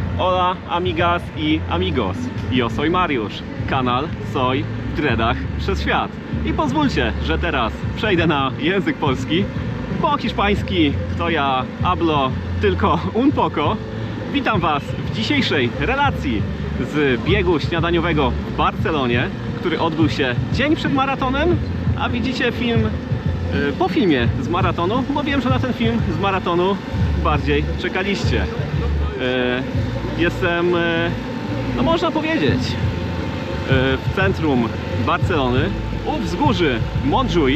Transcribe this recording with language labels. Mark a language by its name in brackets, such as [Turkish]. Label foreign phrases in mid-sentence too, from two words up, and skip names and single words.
[Spanish] Hola amigas y amigos. Yo soy Mariusz, kanał Soy w Dreadach przez świat. [Polish] I pozwólcie, że teraz przejdę na język polski, po hiszpański to ja hablo tylko [Spanish] un poco. [Polish] Witam Was w dzisiejszej relacji z biegu śniadaniowego w Barcelonie, który odbył się dzień przed maratonem, a widzicie film po filmie z maratonu, bo wiem, że na ten film z maratonu bardziej czekaliście. Jestem, no można powiedzieć, w centrum Barcelony, u wzgórzy Montjuïc.